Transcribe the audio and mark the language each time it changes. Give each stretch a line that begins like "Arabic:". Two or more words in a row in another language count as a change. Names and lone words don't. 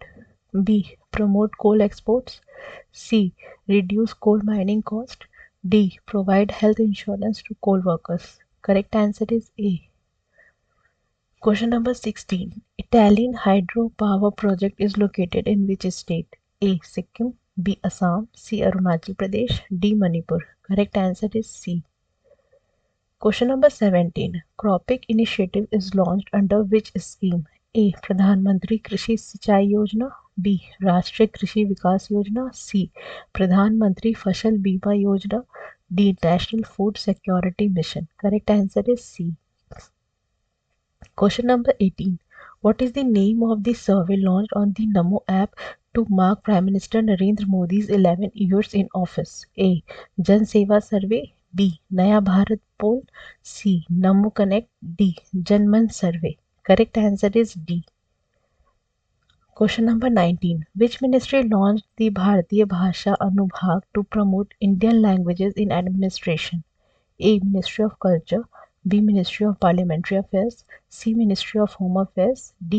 English: B. Promote coal exports. C. Reduce coal mining cost. D. Provide health insurance to coal workers. Correct answer is A. Question number 16. Italian hydropower project is located in which state? A. Sikkim. B. Assam. C. Arunachal Pradesh. D. Manipur. Correct answer is C. Question number 17. Cropic initiative is launched under which scheme? A. Pradhan Mantri Krishi Sinchai Yojana. B. Rashtriya Krishi Vikas Yojana. C. Pradhan Mantri Fasal Bima Yojana. D. National Food Security Mission. Correct answer is C. Question number 18. What is the name of the survey launched on the Namo app to mark Prime Minister Narendra Modi's 11 years in office? A. Jan Seva Survey. B Naya Bharat Poll, C Namo Connect, D Janman Survey. Correct answer is D. Question number 19. Which ministry launched the Bharatiya Bhasha Anubhag to promote Indian languages in administration? A. Ministry of Culture, B. Ministry of Parliamentary Affairs, C. Ministry of Home Affairs, D.